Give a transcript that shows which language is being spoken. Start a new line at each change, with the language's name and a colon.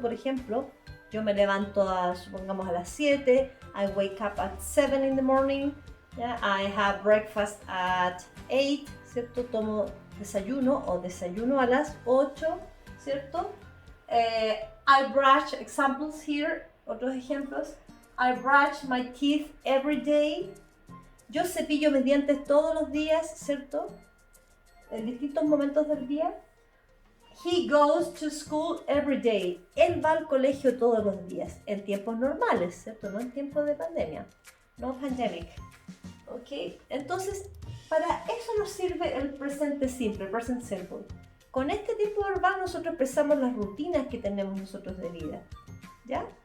Spanish: Por ejemplo, yo me levanto supongamos a las 7,
English: I wake up at 7 in the morning,
Spanish: ¿ya?
English: I have breakfast at 8, ¿cierto?
Spanish: Tomo desayuno o desayuno a las 8, ¿cierto?
English: I brush, examples here,
Spanish: otros ejemplos.
English: I brush my teeth every day.
Spanish: Yo cepillo mis dientes todos los días, ¿cierto? En distintos momentos del día.
English: He goes to school every day.
Spanish: Él va al colegio todos los días, en tiempos normales, ¿cierto? No en tiempos de pandemia, no pandemic. ¿Ok? Entonces, para eso nos sirve el presente simple, present simple. Con este tiempo verbal nosotros expresamos las rutinas que tenemos nosotros de vida, ¿ya?